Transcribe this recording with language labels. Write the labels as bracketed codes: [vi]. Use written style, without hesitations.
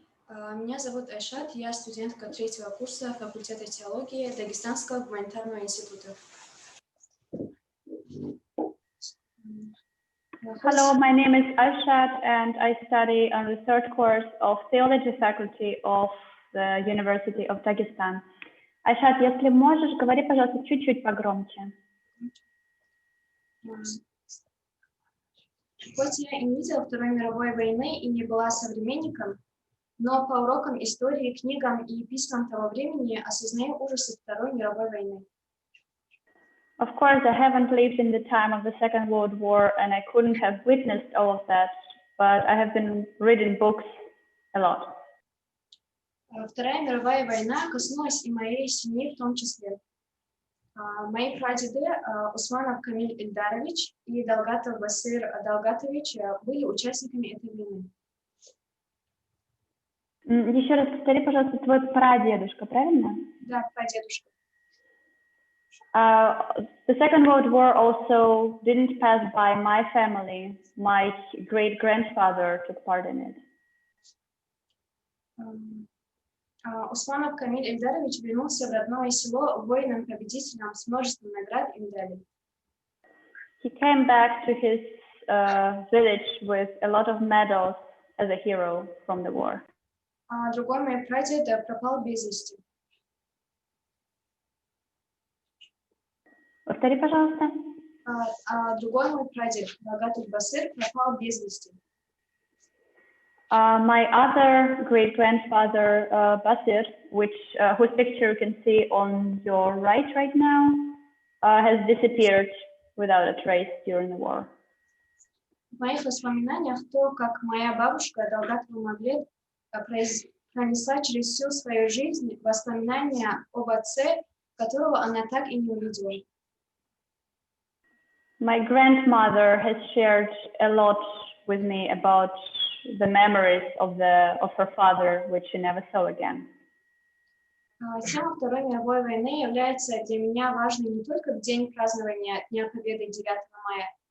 [ru] Меня зовут Айшат, я студентка третьего курса факультета теологии Дагестанского гуманитарного института. [en] Hello, my name is Aishat and I study on the third course of Theology faculty of the University of Dagestan. [ru] Aishat, если можешь, говори, пожалуйста, чуть-чуть погромче. Хоть я и не видела Второй мировой войны и не была современником, но по урокам истории, книгам и письмам того времени осознаю ужасы Второй мировой войны. [en] Of course, I haven't lived in the time of the Second World War and I couldn't have witnessed all of that, but I have been reading books a lot. [ru] Вторая мировая война коснулась и моей семьи в том числе. Мои прадеды Усманов Камиль Ильдарович и Далгатов Басыр Далгатович были участниками этой войны. Еще раз повтори, пожалуйста, твой прадедушка, правильно? Да, прадедушка. [en] The Second World War also didn't pass by my family. My great-grandfather took part in it. [ru] Усманов Камиль Ильдарович вернулся в родное село воином-победителем с множеством наград и медалей. [en] He came back to his village with a lot of medals as a hero from the war. [ru] Другой мой прадед пропал без вести. Повтори, пожалуйста. Другой мой прадед Далгатов Басыр пропал без вести. [en] My other great-grandfather, Basir, whose picture you can see on your right now, has disappeared without a trace during the war. [ru] В моих воспоминаниях то, как моя бабушка Далгатова Мавлет пронесла через всю свою жизнь воспоминания об отце, которого она так и не увидела. [en] My grandmother has shared a lot with me about the memories of her father, which she never saw again. [ru] Тема Второй мировой войны является для меня важной не только в день празднования Дня Победы 9 мая.